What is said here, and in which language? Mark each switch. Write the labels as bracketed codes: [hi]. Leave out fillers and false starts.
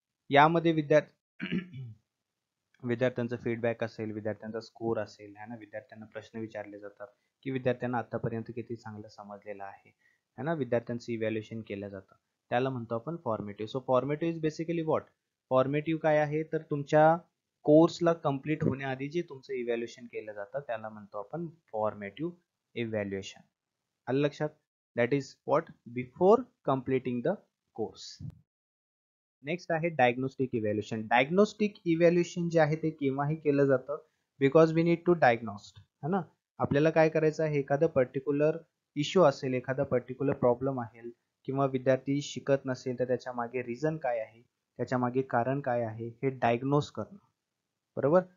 [mr] यामध्ये विद्यार्थ्यांचा फीडबॅक असेल, विद्यार्थ्यांचा स्कोर असेल, है ना, विद्यार्थ्यांना प्रश्न विचारले जातात की विद्यार्थ्यांना आतापर्यंत किती चांगलं समजलेलं आहे, है ना, विद्यार्थ्यांचं इव्हॅल्युएशन केलं जातं, त्याला म्हणतो आपण formative. [en] So formative is basically what? [mr] Formative काय आहे? तर तुमच्या कोर्सला कंप्लीट होण्याआधी जे तुमचं इव्हॅल्युएशन केलं जातं त्याला म्हणतो आपण फॉर्मेटिव्ह इव्हॅल्युएशन. आलं लक्षात? [en] That is what? Before completing the course. [mr] Next आहे डायग्नोस्टिक इव्हॅल्युएशन. डायग्नोस्टिक इव्हॅल्युएशन जे आहे ते केव्हाही केलं जातं [en] because we need to diagnose, [mr] है ना. आपल्याला काय करायचं आहे? एखादं पर्टिक्युलर इश्यू असेल, एखादा पर्टिक्युलर प्रॉब्लेम आहे किंवा विद्यार्थी शिकत नसेल तर त्याच्या मागे रिझन काय आहे, त्याच्या मागे कारण काय आहे हे डायग्नोज करणं, बरोबर.